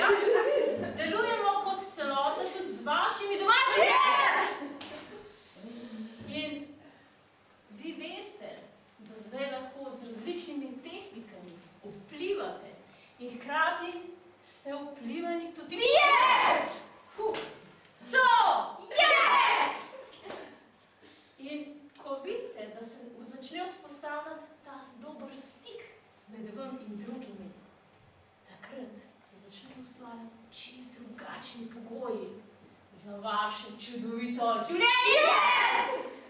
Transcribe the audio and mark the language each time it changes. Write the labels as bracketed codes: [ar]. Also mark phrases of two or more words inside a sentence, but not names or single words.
[sl] Delujemo kot celota tudi z vašimi domačimi. In vi veste, da zdaj lahko z različnimi tehnikami vplivate in hkrati ste vplivani tudi vi. [en] Yes! To! Yes! [sl] In ko vidite, da se začne vzpostavljati ta dober stik med vam in drugimi, takrat se začne ustvarjati čisto drugačni pogoji za vaše čudovito življenje.